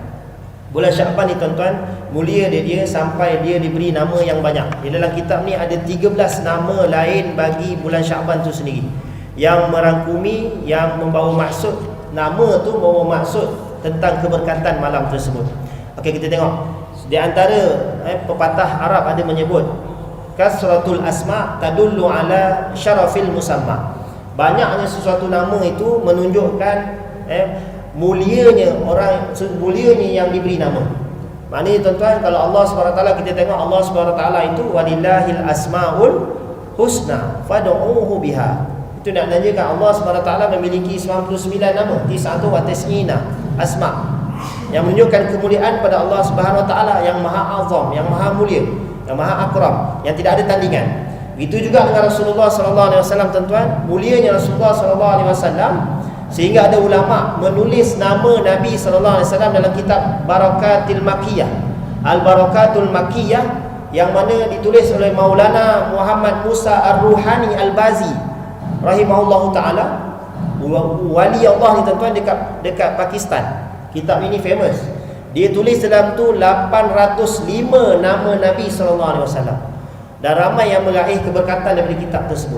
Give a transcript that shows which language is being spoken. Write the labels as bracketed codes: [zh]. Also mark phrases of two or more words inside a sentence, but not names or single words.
[ms] Bulan Sya'ban ni tuan-tuan, mulia dia sampai dia diberi nama yang banyak. Di dalam kitab ni ada 13 nama lain bagi bulan Sya'ban tu sendiri, yang merangkumi, yang membawa maksud, nama tu membawa maksud tentang keberkatan malam tersebut. Okey, kita tengok. Di antara pepatah Arab ada menyebut [ar] كثرة الأسماء تدل على شرف المسمى. [ms] Banyaknya sesuatu nama itu menunjukkan mulianya orang, mulianya yang diberi nama. Maknanya tuan-tuan, kalau Allah SWT, kita tengok Allah SWT itu [ar] ولله الأسماء الحسنى فادعوه بها. [ms] Itu nak menunjukkan Allah SWT memiliki 99 nama, 99 asma, yang menunjukkan kemuliaan pada Allah [ar] سبحانه وتعالى [ms] yang maha azam, yang maha mulia, yang maha akram, yang tidak ada tandingan. Begitu juga dengan Rasulullah [ar] صلى الله عليه وسلم [ms] tuan-tuan, mulianya Rasulullah [ar] صلى الله عليه وسلم [ms] sehingga ada ulama menulis nama Nabi [ar] صلى الله عليه وسلم [ms] dalam kitab Barakatil Makkiyah, Al-Barakatul Makkiyah, yang mana ditulis oleh Maulana Muhammad Musa Ar-Ruhani Al-Bazi [ar] رحمه الله تعالى, [ms] wali Allah ni tuan-tuan dekat Pakistan. Kitab ini famous. Dia tulis dalam tu 805 nama Nabi SAW, dan ramai yang meraih keberkatan daripada kitab tersebut.